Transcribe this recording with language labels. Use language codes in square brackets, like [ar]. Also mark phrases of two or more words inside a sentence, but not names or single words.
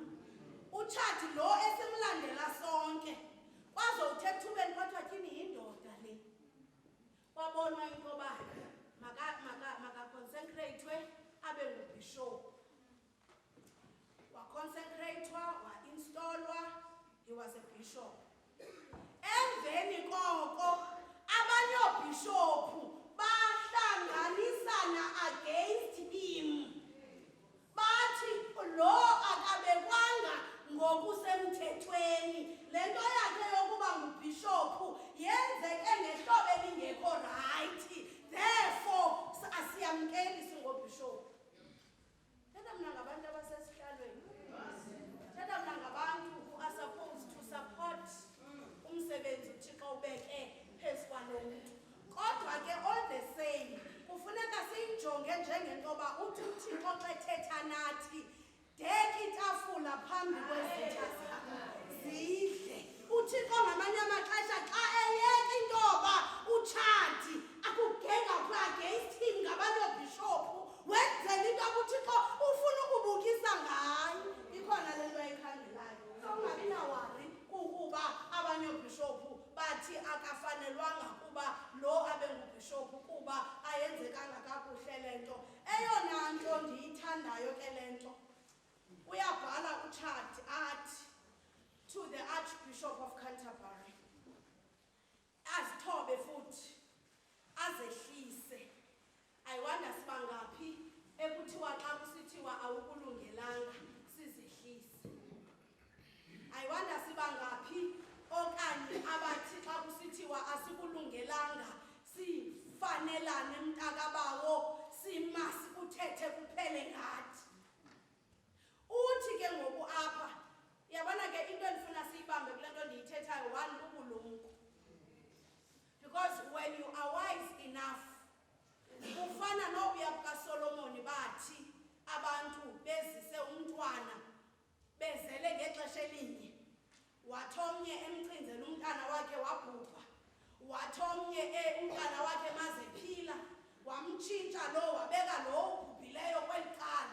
[xh] Utshati lo esimlandela sonke. Kwaze uthe ethubeni kwathiwa kini yindoda le. Kwabonwa into yoba maka-consecrate abe ngubishop. Wa-consecratwa, wa-installwa, [en] he was a bishop. [xh] Emveni koko abanye oobhishophu bahlanganisana [en] against him. [xh] Bathi lo akabekwanga ngokusemthethweni. Le nto yakhe yokuba ngubhishophu yenzeke ngehlobo elingekho rayithi. Therefore asiyamkeli singobhishophu. Thetha mna ngabantu abasesihlalweni. Thetha mna ngabantu [en] who are supposed to support [xh] umsebenzi uThixo ubeke phezu kwalomuntu. Kodwa ke [en] all the same [xh] kufuneka siyijonge njengento yoba uthi uThixo xa ethetha nathi deki itafula phambi kwezitha zakho zidle. UThixo ngamanye amaxesha xa eyeka into yoba utshati akugenga [en] against him [xh] ngabanye oobhishophu wenzela into yoba uThixo ufuna ukubukisa ngayo. Ikhona le nto ayikhangelayo. So ungabi nawari kukuba abanye oobhishophu bathi akafanelwanga kuba lo abe ngubhishophu kuba ayenzekanga kakuhle le nto. Eyona nto ndiyithandayo ke le nto uyabhala utshati athi [en] to the Archbishop of Canterbury [xh] azithobe futhi azehlise. Ayiwanda sibangaphi ekuthiwa xa kusithiwa awukulungelanga sizehlise. Ayiwanda sibangaphi okanye abathi xa kusithiwa asikulungelanga sifanelane mntakabawo simasi kuthethe kuphele ngathi. Uthi ke ngoku apha yabona ke into endifuna siyibambe kule nto ndiyithethayo one ubulumko. [en] Because when you are wise enough [xh] ufana nobuya bukaSolomoni bathi abantu bezise umntwana bezele ngexesha elinye. Wathi omnye emcinzela umntana wakhe wabhubha. Wathi omnye umntana wakhe mazephila wamtshintsha lo wabeka lo ubhubhileyo kweli cala.